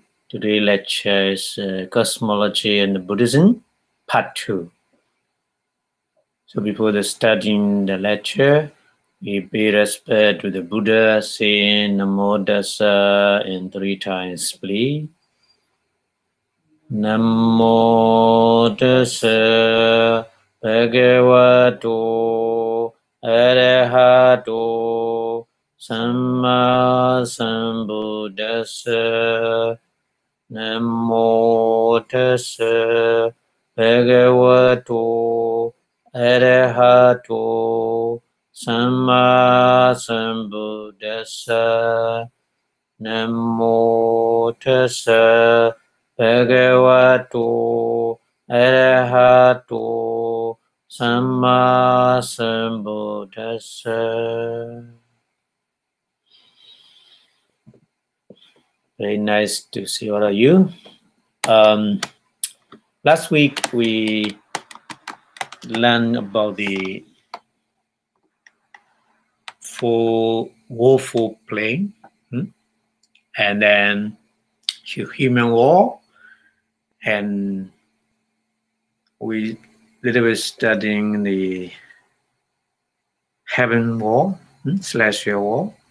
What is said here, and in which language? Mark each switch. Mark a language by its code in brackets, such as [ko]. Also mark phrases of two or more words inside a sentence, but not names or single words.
[en] Today's lecture is Cosmology and Buddhism, Part 2. So before starting the lecture, we pay respect to the Buddha, saying [pi] Namo Dasa [en] in 3 times, please. [pi] Namo Dasa Bhagavato Arahato Samma Sambuddhassa. Namo Tassa Bhagavato Arahato Samma Sambuddhassa. Namo Tassa Bhagavato Arahato Samma Sambuddhassa. [en] Very nice to see all of you. Last week we learned about the four woeful plane, and then human war, and we little bit studying the heaven war, celestial war.